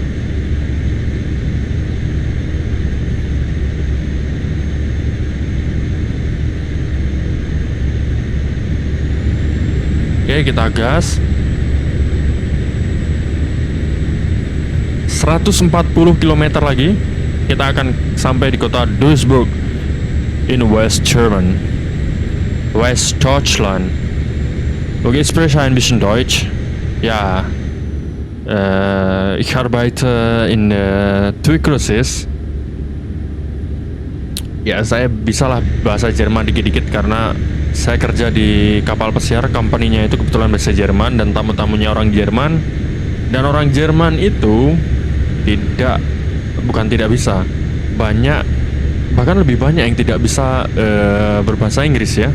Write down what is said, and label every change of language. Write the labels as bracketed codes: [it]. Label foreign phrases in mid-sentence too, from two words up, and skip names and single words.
[id] Oke, kita gas. 140 km lagi kita akan sampai di kota Duisburg [en] in West German. [de] West Deutschland. Okay, ich spreche ein bisschen Deutsch. Ja, ich arbeite in Tuberkulosis. [id] Ya, saya bisalah bahasa Jerman dikit-dikit karena saya kerja di kapal pesiar. Company-nya itu kebetulan bahasa Jerman dan tamu-tamunya orang Jerman. Dan orang Jerman itu bukan tidak bisa, bahkan lebih banyak yang tidak bisa berbahasa Inggris ya.